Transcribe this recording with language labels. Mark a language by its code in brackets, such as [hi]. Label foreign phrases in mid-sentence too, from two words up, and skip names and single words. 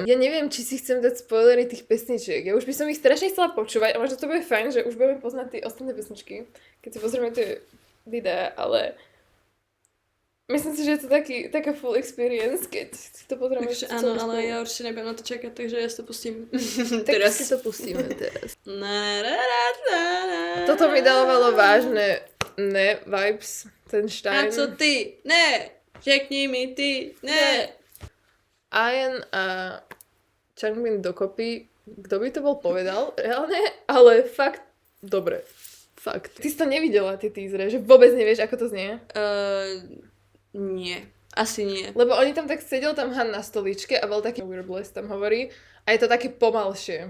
[sk] Ja neviem, či si chcem dať spoilery tých pesničiek. Ja už by som ich strašne chcela počúvať a možno to bude fajn, že už budeme poznať tie ostatné pesničky, keď si pozrieme tie videá, ale Myslím si, že je to taká [en] full experience, [sk] keď si to potrebujeme. Takže áno, ale ja určite nebudem na to čakať, takže ja si to pustím Tak teraz. si to pustíme teraz. Na. Toto mi dávalo vážne vibes, ten A Stein. [cs] co ty? Ne! Řekni mi ty, ne! [sk] Ian a Changbin dokopy, kto by to bol povedal, reálne, ale fakt dobre. Fakt. Ty si to nevidela, tie teasery, že vôbec nevieš, ako to znie? Nie. Asi nie. Lebo oni tam tak sedel tam Han na stoličke a bol taký Weird Bliss tam hovorí a je to také pomalšie.